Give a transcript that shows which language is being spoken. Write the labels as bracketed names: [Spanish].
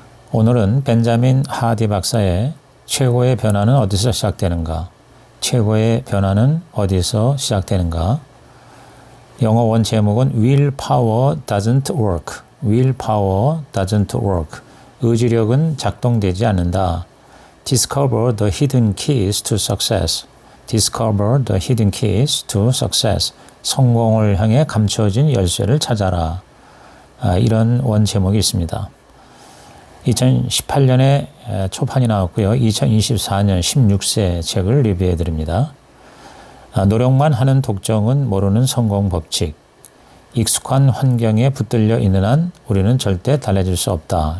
[Korean] 오늘은 벤자민 하디 박사의 최고의 변화는 어디서 시작되는가? 최고의 변화는 어디서 시작되는가? 영어 원 제목은 [English] Willpower doesn't work. Willpower doesn't work. [Korean] 의지력은 작동되지 않는다. [English] Discover the hidden keys to success. Discover the hidden keys to success. [Korean] 성공을 향해 감춰진 열쇠를 찾아라. 이런 원 제목이 있습니다. 2018년에 초판이 나왔고요. 2024년 16세 책을 리뷰해 드립니다. 노력만 하는 독점은 모르는 성공 법칙. 익숙한 환경에 붙들려 있는 한 우리는 절대 달라질 수 없다.